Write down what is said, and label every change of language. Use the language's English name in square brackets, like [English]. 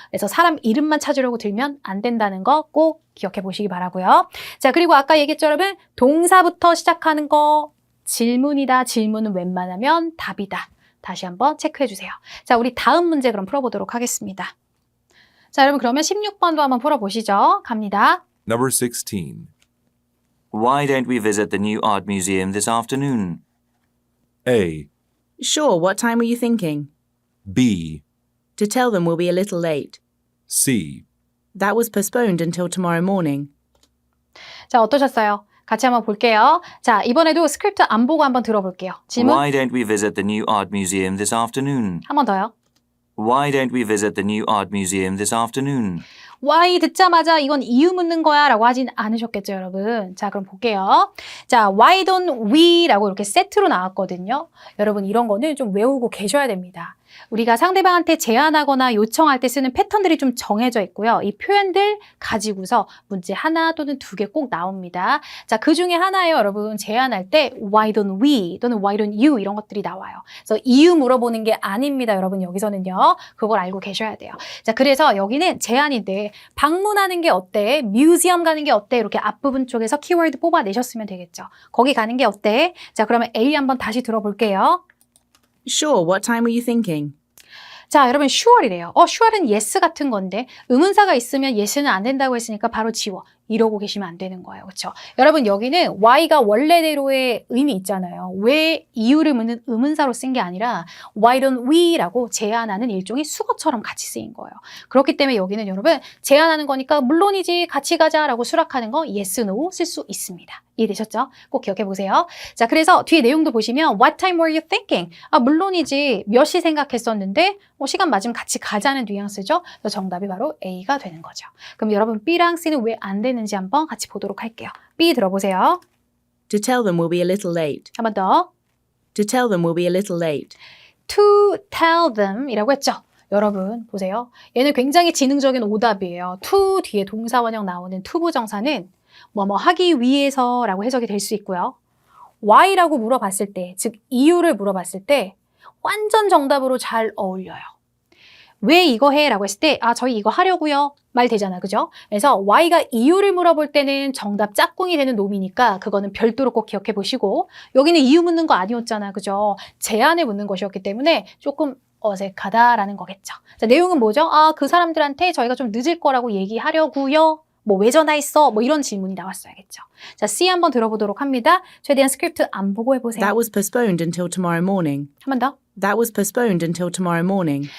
[Korean] 그래서 사람 이름만 찾으려고 들면 안 된다는 거 꼭 기억해 보시기 바라고요. 자, 그리고 아까 얘기했죠, 여러분? 동사부터 시작하는 거 질문이다. 질문은 웬만하면 답이다. 다시 한번 체크해 주세요. 자, 우리 다음 문제 그럼 풀어보도록 하겠습니다. 자, 여러분 그러면 16번도 한번 풀어보시죠. 갑니다. [English] Number 16. Why don't we visit the new art museum this afternoon? A, Sure, what time were you thinking? B, To tell them we'll be a little late. C, That was postponed until tomorrow morning. [Korean] 자, 어떠셨어요? 같이 한번 볼게요. 자, 이번에도 스크립트 안 보고 한번 들어볼게요. 질문 [English] Why don't we visit the new art museum this afternoon? [Korean] 한 번 더요. [English] Why don't we visit the new art museum this afternoon? [Korean] why 듣자마자 이건 이유 묻는 거야 라고 하진 않으셨겠죠, 여러분? 자, 그럼 볼게요. 자, [English] why don't we [Korean] 라고 이렇게 세트로 나왔거든요. 여러분 이런 거는 좀 외우고 계셔야 됩니다. 우리가 상대방한테 제안하거나 요청할 때 쓰는 패턴들이 좀 정해져 있고요. 이 표현들 가지고서 문제 하나 또는 두 개 꼭 나옵니다. 자, 그 중에 하나예요, 여러분. 제안할 때 [English] why don't we [Korean] 또는 [English] why don't you [Korean] 이런 것들이 나와요. 그래서 이유 물어보는 게 아닙니다, 여러분. 여기서는요. 그걸 알고 계셔야 돼요. 자, 그래서 여기는 제안인데 방문하는 게 어때? 뮤지엄 가는 게 어때? 이렇게 앞부분 쪽에서 키워드 뽑아내셨으면 되겠죠. 거기 가는 게 어때? 자, 그러면 A 한번 다시 들어볼게요. [English] Sure, what time were you thinking? [Korean] 자, 여러분 sure이래요. sure은 yes 같은 건데 의문사가 있으면 yes는 안 된다고 했으니까 바로 지워. 이러고 계시면 안 되는 거예요. 그렇죠? 여러분 여기는 why가 원래대로의 의미 있잖아요. 왜 이유를 묻는 의문사로 쓴 게 아니라 [English] why don't we [Korean] 라고 제안하는 일종의 수거처럼 같이 쓰인 거예요. 그렇기 때문에 여기는 여러분 제안하는 거니까 물론이지 같이 가자라고 수락하는 거 yes, no 쓸 수 있습니다. 이해되셨죠? 꼭 기억해 보세요. 자, 그래서 뒤에 내용도 보시면 [English] What time were you thinking? [Korean] 물론이지 몇 시 생각했었는데 시간 맞으면 같이 가자는 뉘앙스죠. 그래서 정답이 바로 A가 되는 거죠. 그럼 여러분 B랑 C는 왜 안 되는지 한번 같이 보도록 할게요. B 들어보세요. [English] To tell them we'll be a little late. [Korean] 한 번 더. [English] To tell them we'll be a little late. To tell them [Korean] 이라고 했죠. 여러분 보세요. 얘는 굉장히 지능적인 오답이에요. to 뒤에 동사원형 나오는 to 부정사는 뭐뭐 하기 위해서라고 해석이 될 수 있고요. why라고 물어봤을 때, 즉 이유를 물어봤을 때 완전 정답으로 잘 어울려요. 왜 이거 해? 라고 했을 때 저희 이거 하려고요. 말 되잖아. 그죠? 그래서 why가 이유를 물어볼 때는 정답 짝꿍이 되는 놈이니까 그거는 별도로 꼭 기억해 보시고 여기는 이유 묻는 거 아니었잖아. 그죠? 제안을 묻는 것이었기 때문에 조금 어색하다라는 거겠죠. 자, 내용은 뭐죠? 그 사람들한테 저희가 좀 늦을 거라고 얘기하려고요. 왜 전화했어? 이런 질문이 나왔어야겠죠. 자, C 한번 들어보도록 합니다. 최대한 스크립트 안 보고 해보세요. [English] That was postponed until tomorrow morning. [Korean] 한 번 더. [English] That was postponed until tomorrow morning.